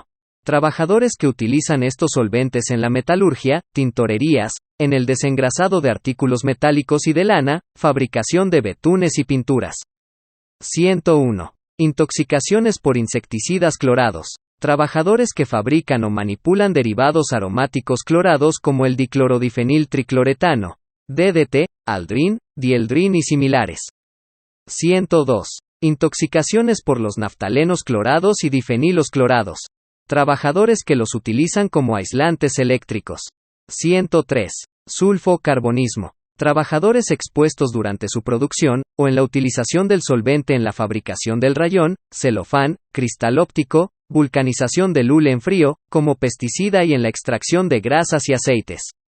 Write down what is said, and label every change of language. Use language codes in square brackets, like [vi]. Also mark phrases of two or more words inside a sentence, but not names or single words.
[es] Trabajadores que utilizan estos solventes en la metalurgia, tintorerías, en el desengrasado de artículos metálicos y de lana, fabricación de betunes y pinturas. 101. Intoxicaciones por insecticidas clorados. Trabajadores que fabrican o manipulan derivados aromáticos clorados como el diclorodifenil tricloretano, DDT, aldrin, dieldrin y similares. 102. Intoxicaciones por los naftalenos clorados y difenilos clorados. Trabajadores que los utilizan como aislantes eléctricos. 103. Sulfocarbonismo. Trabajadores expuestos durante su producción, o en la utilización del solvente en la fabricación del rayón, celofán, cristal óptico, vulcanización del hule en frío, como pesticida y en la extracción de grasas y aceites.